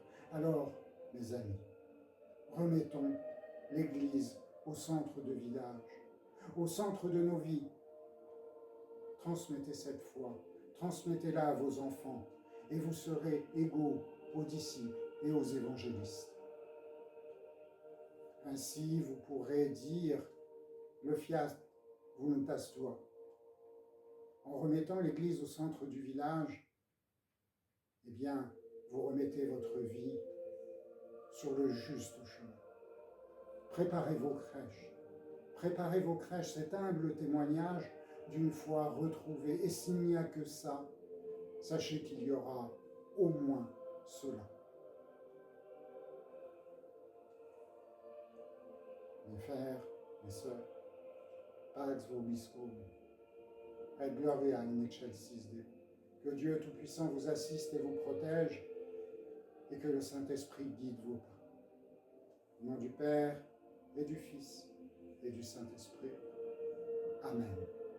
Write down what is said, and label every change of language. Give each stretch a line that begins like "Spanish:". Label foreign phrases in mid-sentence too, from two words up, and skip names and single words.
French: Alors, mes amis, remettons l'Église au centre de village, au centre de nos vies. Transmettez cette foi, transmettez-la à vos enfants, et vous serez égaux aux disciples et aux évangélistes. Ainsi, vous pourrez dire le
Latin: fiat voluntas tua.
French: En remettant l'Église au centre du village, eh bien, vous remettez votre vie sur le juste chemin. Préparez vos crèches, cet humble témoignage d'une foi retrouvée. Et s'il n'y a que ça, sachez qu'il y aura au moins cela. Mes frères, mes sœurs,
Latin: Pax vobiscum, et gloria in excelsis Deo.
French: Que Dieu Tout-Puissant vous assiste et vous protège, et que le Saint-Esprit guide vos pas. Au nom du Père, et du Fils, et du Saint-Esprit. Amen.